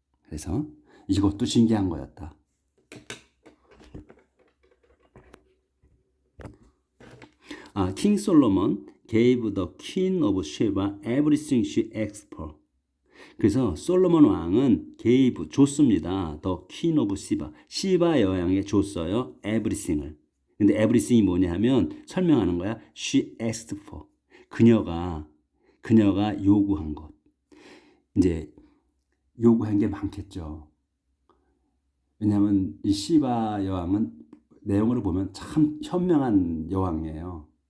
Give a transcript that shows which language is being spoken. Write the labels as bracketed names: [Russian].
[Korean] 그래서 이것도 진귀한 거였다. [English] King Solomon gave the Queen of Sheba everything she asked for. [Korean] 그래서 솔로몬 왕은 gave 줬습니다. [English] The Queen of Sheba [Korean] 시바 여왕에 줬어요. everything을. 근데 everything이 뭐냐 하면 설명하는 거야. [English] She asked for. [Korean] 그녀가 요구한 것. 이제 요구한 게 많겠죠. 왜냐하면 이 시바 여왕은 내용으로 보면 참 현명한 여왕이에요.